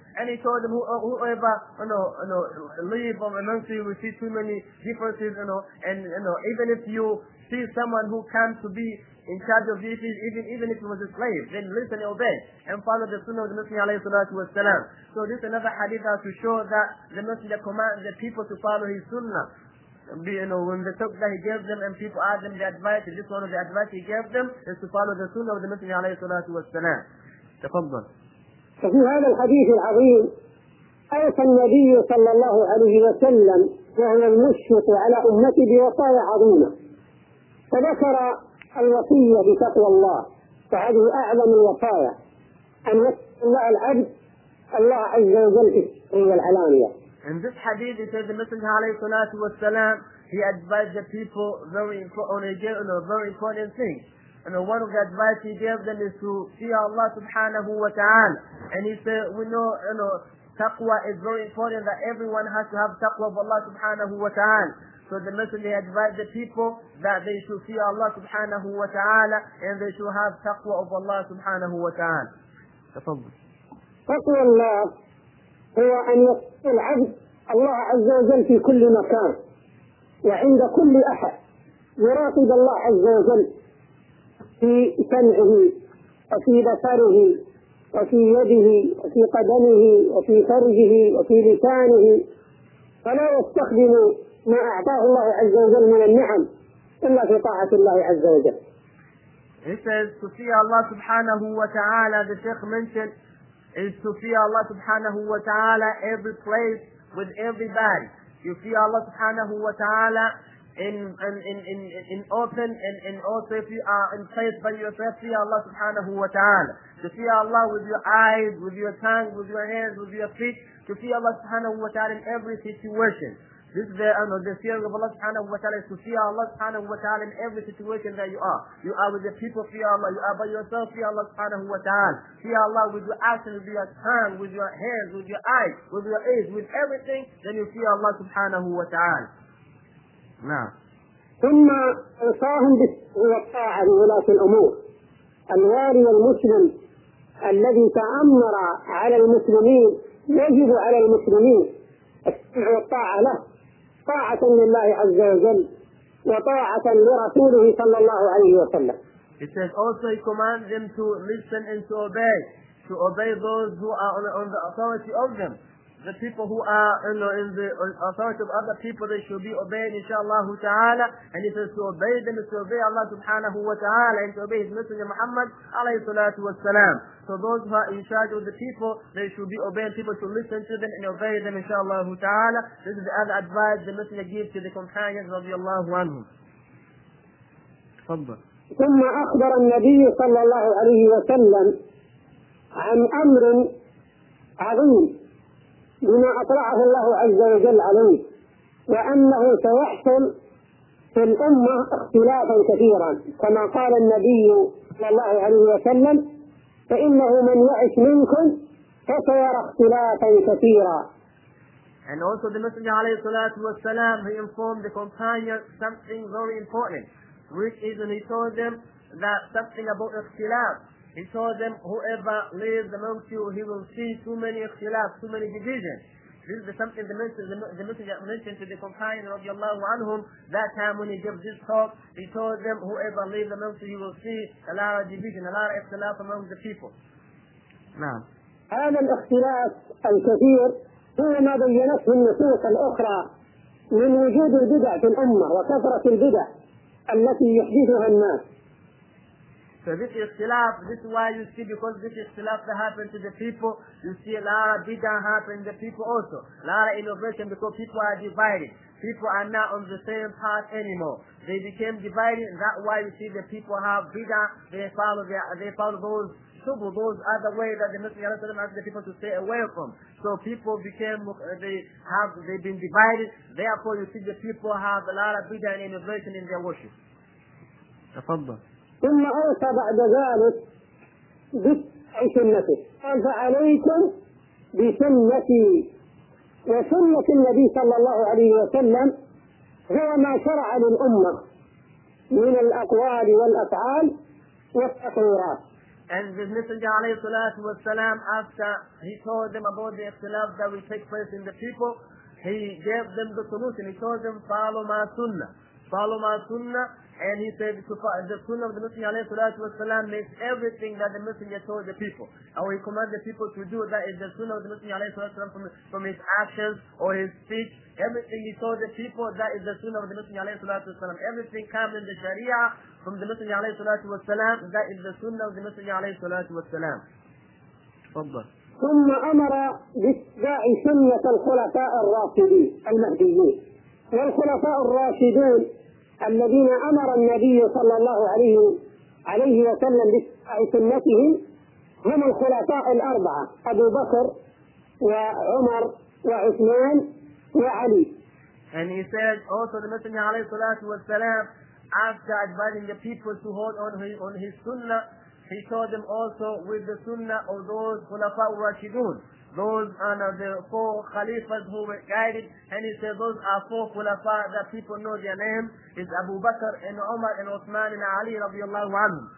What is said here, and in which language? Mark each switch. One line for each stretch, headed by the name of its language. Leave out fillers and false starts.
English: And he told them, whoever, leave amongst you, we see too many differences, even if you see someone who comes to be in charge of duties, even if he was a slave, then listen and obey, and follow the sunnah of the Messenger alayhi salatu wa salam. So this is another hadith to show that the Messenger commands the people to follow his sunnah. When the talk that he gave them and people asked them the advice, this one of the advice he gave them is to follow the sunnah of the Messenger alayhi salatu wa salam.
Arabic: Tafadhal. ففي هذا الحديث العظيم أوصى النبي صلى الله عليه وسلم وهو المشفق على أمته بوصايا عظيمة، فذكر الوصية بتقوى الله، فهذه أعظم الوصايا، أن يتقي العبد الله عز وجل في السر والعلانية.
English: In this hadith, it says the Messenger alayhi salatu wa salam, he advised the people very important, very important thing. One of the advice he gave them is to fear Allah subhanahu wa ta'ala. And he said, we know, taqwa is very important, that everyone has to have taqwa of Allah subhanahu wa ta'ala. So the Messenger advised the people that they should fear Allah subhanahu wa ta'ala and they should have taqwa of Allah subhanahu wa ta'ala.
Arabic: Taqwa Allah هو أن يتقي العبد الله عز وجل في كل مكان وعند كل أحد، يراقب الله عز وجل في سمعه وفي بصره وفي يده وفي قدمه وفي فرجه وفي لسانه، فلا يستخدم ما أعطاه الله عز وجل من النعم إلا في طاعة الله عز وجل.
English: He says to fear Allah subhanahu wa ta'ala, the Sheikh mentioned, is to fear Allah subhanahu wa ta'ala every place with everybody. You fear Allah subhanahu wa ta'ala in open and also if you are in place by yourself, fear Allah subhanahu wa ta'ala. To fear Allah with your eyes, with your tongue, with your hands, with your feet, to fear Allah subhanahu wa ta'ala in every situation. This is the fear of Allah subhanahu wa ta'ala, is to fear Allah subhanahu wa ta'ala in every situation that you are. You are with the people, fear Allah. You are by yourself, fear Allah subhanahu wa ta'ala. Fear Allah with your actions, with your tongue, with your hands, with your eyes, with your ears, with everything, then you fear Allah subhanahu wa ta'ala. Now.
Arabic: ثم أوصاهم بالطاعة لولاة الأمور الوالي المسلم الذي تأمر على المسلمين يجب على المسلمين الطاعة له، طاعة لله عز وجل وطاعة لرسوله صلى الله عليه وسلم.
English: He says also he commands them to listen and to obey those who are on the authority of them. The people who are in the authority of other people, they should be obeyed inshaAllah ta'ala. And he says to obey them is to obey Allah subhanahu wa ta'ala and to obey his Messenger Muhammad alayhi salatu wasalam. So those who are in charge of the people, they should be obeying people, to listen to them and obey them inshaAllah ta'ala. This is the other advice the Messenger gives to the companions of radiallahu anhum.
Arabic: ثم أخبر النبي صلى الله عليه وسلم عن أمر عظيم بما أطلعه الله عز وجل عليه، وأنه سيحصل في الأمة اختلافا كثيرا، كما قال النبي صلى الله عليه وسلم: فإنه من يعش منكم فسيرى اختلافا كثيرا.
English: And also the Messenger عليه الصلاة والسلام, he informed the companions something very important, which is when he told them that something about اختلاف. He told them, whoever lives amongst you, he will see too many اختلاف, too many divisions. This is something the Messenger mentioned to the companions رضي الله عنهم. That time when he gave this talk, he told them, whoever lives amongst you, he will see a lot of division, a lot of اختلاف among the people.
Arabic: نعم. هذا الاختلاف الكثير هو ما بينته النصوص الأخرى من وجود البدع في الأمة وكثرة البدع التي يحدثها الناس.
English: So this اختلاف, this is why you see, because this اختلاف that happened to the people, you see a lot of bid'ah happen to the people also. A lot of innovation, because people are divided. People are not on the same path anymore. They became divided, that why you see the people have bid'ah, they follow those shubu, those other ways that the Messenger of Allah asked the people to stay away from. So people became, they've been divided, therefore you see the people have a lot of bid'ah and innovation in their worship.
Arabic: تفضل. ثم أوصى بعد ذلك بسنته، قال: فعليكم بسنتي. وسنة النبي صلى الله عليه وسلم هو ما شرع للأمة من الأقوال والأفعال والتقريرات.
English: And the Messenger عليه الصلاة والسلام, after he told them about the اختلاف that will take place in the people, he gave them the solution. He told them, follow my sunnah. And he said, the Sunnah of the Messenger عليه الصلاة والسلام makes everything that the Messenger told the people. And we command the people to do that is the Sunnah of the Messenger عليه الصلاة والسلام from his actions or his speech. Everything he told the people, that is the Sunnah of the Messenger عليه الصلاة والسلام. Everything comes in the Sharia from the Messenger عليه الصلاة والسلام, that is the Sunnah of the Messenger عليه الصلاة والسلام.
Arabic: ثم أمر باتباع سنة الخلفاء الراشدين المهديين. والخلفاء الراشدون الذين أمر النبي صلى الله عليه وسلم بسنتهم هم الخلفاء الأربعة: أبو بكر وعمر وعثمان وعلي.
English: And he said also the Messenger عليه الصلاة والسلام, after advising the people to hold on his sunnah, he told them also with the sunnah of those خلفاء الراشدون. Those are the four khalifas who were guided, and he said those are four khulafa that people know their name is Abu Bakr and Umar and Uthman and Ali radiallahu anhu.